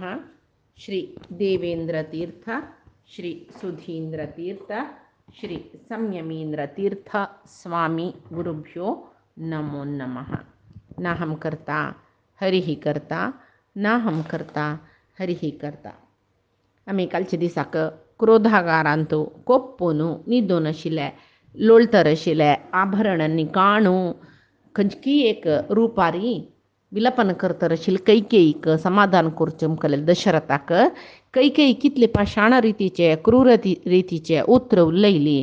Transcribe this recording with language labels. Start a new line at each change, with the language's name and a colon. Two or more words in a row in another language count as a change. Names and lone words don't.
Sanskrit: श्री देवेन्द्रतीर्थ, श्री सुधीन्द्रतीर्थ, श्री संयमीन्द्रतीर्थ स्वामी गुरुभ्यो नमो नमः। नाहं कर्ता हरिः कर्ता, नाहं कर्ता हरिः कर्ता.
Konkani: आम्ही कालच्या दिसाक क्रोधागारांतो कोप्पोनू न्हिदून आशिल्ले, लोळतर आशिल्ले, आभरणांनी काणू खंयची एक रुपारी विलपन करतर आशिल्ले कैकेयीक समाधान करचें मुखारलें दशरथाक कैकेयी कितले पाशाण रितीचे क्रूर रितीचे उतर उलयली.